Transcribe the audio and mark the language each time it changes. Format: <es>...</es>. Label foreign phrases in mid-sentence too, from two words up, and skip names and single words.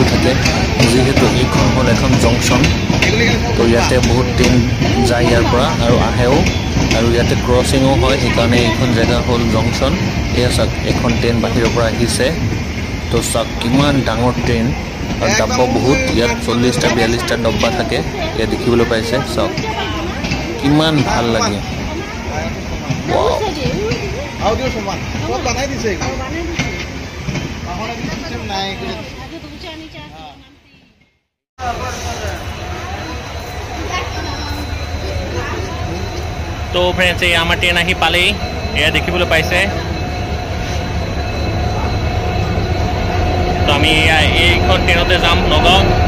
<as>থাকে যিহেতু এইখন হ'ল এখন জংচন তো ইয়াতে বহুত ট্ৰেইন যায় ইয়াৰ পৰা আৰু আহেও আৰু ইয়াতে ক্ৰছিঙো হয় সেইকাৰণে এইখন জেগা হ'ল জংচন এয়া চাওক এখন ট্ৰেইন বাহিৰৰ পৰা আহিছে তো চাওক কিমান ডাঙৰ ট্ৰেইন আৰু ডাব্বা বহুত ইয়াত 40টা 42টা ডাব্বা থাকে ইয়াত দেখিবলৈ পাইছে চাওক কিমান ভাল লাগে ऑडियो सामान सब बनाई दिसे सिस्टम नाही তো ফ্ৰেণ্ডছ এই আমাৰ ট্ৰেইন আহি পালেই এয়া দেখিবলৈ পাইছে তো আমি এইখন ট্ৰেইনতে যাম নগাঁও</as>